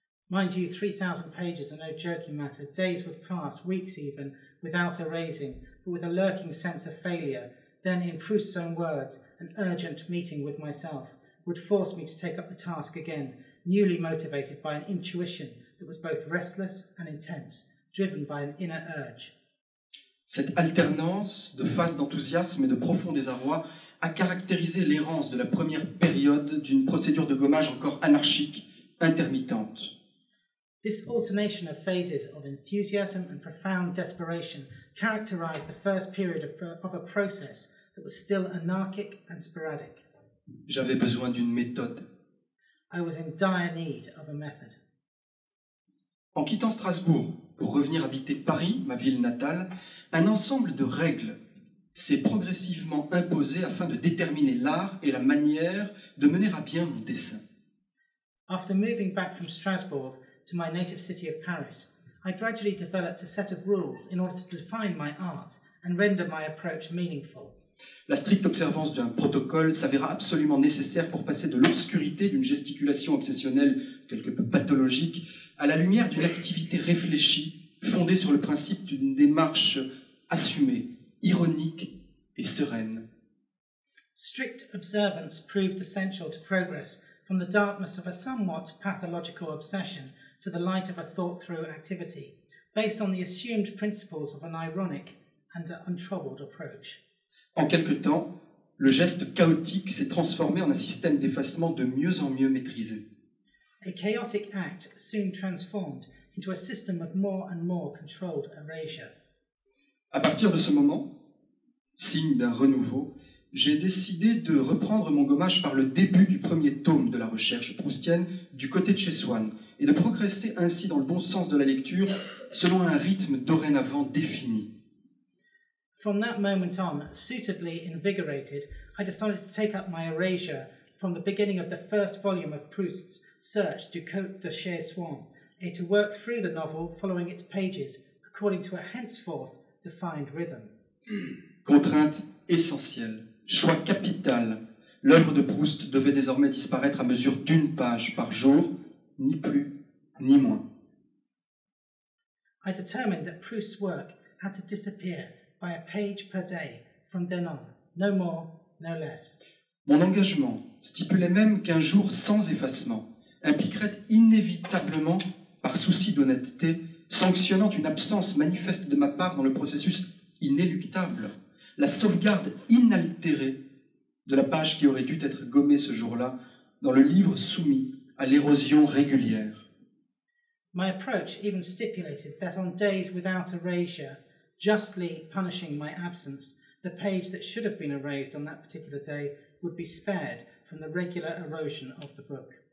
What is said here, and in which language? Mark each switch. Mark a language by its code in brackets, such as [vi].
[en] Mind you, 3,000 pages are no joking matter. Days would pass, weeks even, without erasing, but with a lurking sense of failure. Then, in Proust's own words, an urgent meeting with myself would force me to take up the task again, newly motivated by an intuition that was both restless and intense, driven by an inner urge. [fr] Cette alternance de phases d'enthousiasme et de profond désarroi a caractérisé l'errance de la première période d'une procédure de gommage encore anarchique, intermittente. [en] This alternation of phases of enthusiasm and profound desperation characterized the first period of a process that was still anarchic and sporadic. [fr] J'avais besoin d'une méthode. [en] I was in dire need of a method. [fr] En quittant Strasbourg pour revenir habiter Paris, ma ville natale, un ensemble de règles s'est progressivement imposé afin de déterminer l'art et la manière de mener à bien mon dessin. [en] After moving back from Strasbourg to my native city of Paris, I gradually developed a set of rules in order to define my art and render my approach meaningful. [fr] La stricte observance d'un protocole s'avéra absolument nécessaire pour passer de l'obscurité d'une gesticulation obsessionnelle quelque peu pathologique à la lumière d'une activité réfléchie, fondée sur le principe d'une démarche assumée, ironique et sereine. [en] Strict observance proved essential to progress from the darkness of a somewhat pathological obsession to the light of a thought-through activity, based on the assumed principles of an ironic and untroubled approach. [fr] En quelque temps, le geste chaotique s'est transformé en un système d'effacement de mieux en mieux maîtrisé. [en] A chaotic act soon transformed into a system of more and more controlled erasure. [fr] À partir de ce moment, signe d'un renouveau, j'ai décidé de reprendre mon gommage par le début du premier tome de la recherche proustienne du côté de chez Swann et de progresser ainsi dans le bon sens de la lecture selon un rythme dorénavant défini. [en] From that moment on, suitably invigorated, I decided to take up my erasure from the beginning of the first volume of Proust's Search du Côte de chez Swann, to work through the novel following its pages according to a henceforth defined rhythm. [fr] Contrainte essentielle, choix capital. L'œuvre de Proust devait désormais disparaître à mesure d'une page par jour, ni plus, ni moins. [en] I determined that Proust's work had to disappear by a page per day from then on, no more, no less. [fr] Mon engagement stipulait même qu'un jour sans effacement impliquerait inévitablement, par souci d'honnêteté, sanctionnant une absence manifeste de ma part dans le processus inéluctable, la sauvegarde inaltérée de la page qui aurait dû être gommée ce jour-là dans le livre soumis à l'érosion régulière. [en] My approach even stipulated that on days without erasure, justly punishing my absence, the page that should have been erased on that particular day would be spared from the regular erosion of the book.